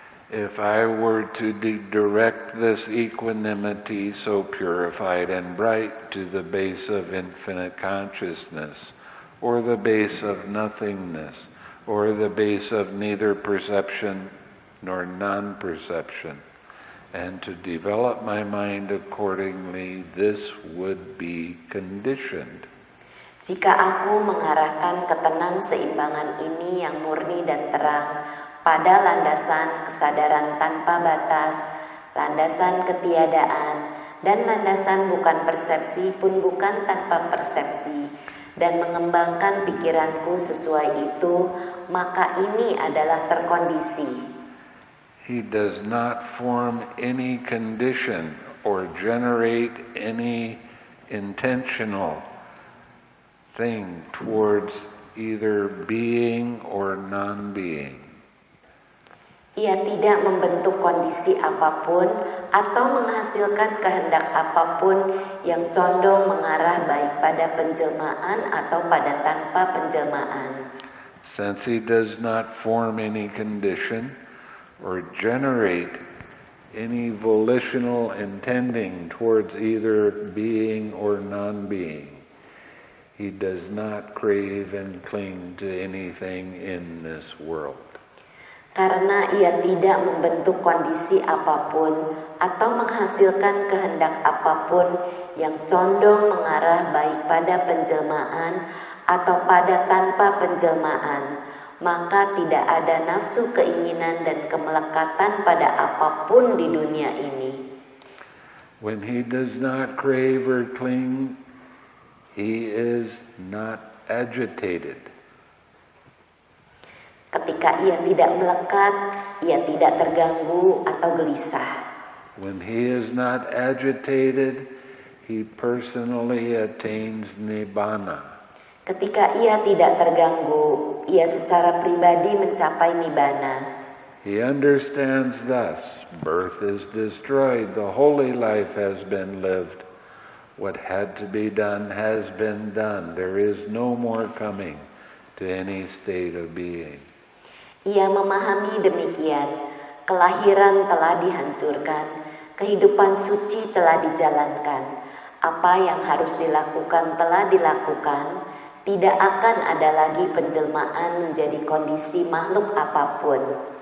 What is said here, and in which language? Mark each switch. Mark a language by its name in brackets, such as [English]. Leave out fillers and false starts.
[English] If I were to direct this equanimity so purified and bright to the base of infinite consciousness, or the base of nothingness, or the base of neither perception nor non-perception, and to develop my mind accordingly, this would be conditioned. [Indonesian] Jika aku mengarahkan ketenang seimbangan ini yang murni dan terang pada landasan kesadaran tanpa batas, landasan ketiadaan, dan landasan bukan persepsi pun bukan tanpa persepsi, dan mengembangkan pikiranku sesuai itu, maka ini adalah terkondisi. [English] He does not form any condition or generate any intentional thing towards either being or non-being. [Indonesian] Ia tidak membentuk kondisi apapun atau menghasilkan kehendak apapun yang condong mengarah baik pada penjelmaan atau pada tanpa penjelmaan. [English] Since he does not form any condition or generate any volitional intending towards either being or non-being, he does not crave and cling to anything in this world. [Indonesian] Karena ia tidak membentuk kondisi apapun atau menghasilkan kehendak apapun yang condong mengarah baik pada penjelmaan atau pada tanpa penjelmaan, maka tidak ada nafsu keinginan dan kemelekatan pada apapun di dunia ini. [English] When he does not crave or cling, he is not agitated. [Indonesian] Ketika ia tidak melekat, ia tidak terganggu atau gelisah. [English] When he is not agitated, he personally attains nibbana. [Indonesian] Ketika ia tidak terganggu, ia secara pribadi mencapai nibbana. [English] He understands thus, birth is destroyed, the holy life has been lived. What had to be done has been done. There is no more coming to any state of being. [Indonesian] Ia memahami demikian, kelahiran telah dihancurkan, kehidupan suci telah dijalankan, apa yang harus dilakukan telah dilakukan, tidak akan ada lagi penjelmaan menjadi kondisi makhluk apapun.